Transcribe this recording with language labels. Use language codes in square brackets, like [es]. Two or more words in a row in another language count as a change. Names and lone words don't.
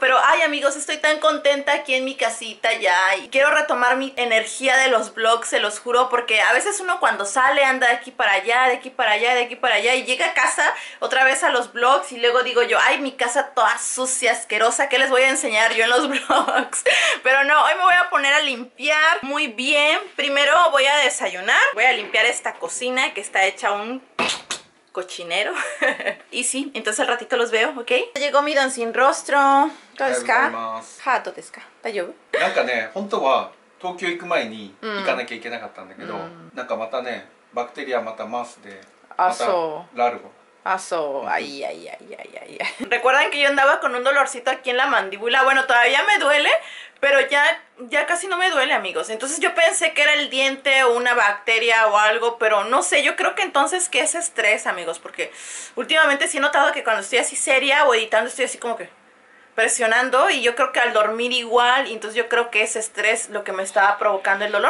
[es] Pero ay, amigos, estoy tan contenta aquí en mi casita ya y quiero retomar mi energía de los vlogs, se los juro, porque a veces uno cuando sale anda de aquí para allá, de aquí para allá, de aquí para allá, y llega a casa otra vez a los vlogs y luego digo yo, ay, mi casa toda sucia, asquerosa, ¿qué les voy a enseñar yo en los vlogs? Pero no, hoy me voy a poner a limpiar muy bien. Primero voy a desayunar, voy a limpiar esta cocina que está hecha un cochinero. Y sí, entonces al ratito los veo, ¿ok? Llegó mi Don Sin Rostro. ¿Todo es [ja] か? どうですか? 大丈夫? なんかね、本当は東京行く前に行かなきゃいけなかったんだけど、なんかまたね、バクテリアまたマスで、またラルゴ。 [es] Ay. Recuerdan que yo andaba con un dolorcito aquí en la mandíbula. Bueno, todavía me duele, pero ya casi no me duele, amigos. Entonces yo pensé que era el diente o una bacteria o algo, pero no sé, yo creo que entonces que es estrés, amigos, porque últimamente sí he notado que cuando estoy así seria o editando estoy así como que presionando, y yo creo que al dormir igual, y entonces yo creo que es estrés lo que me estaba provocando el dolor.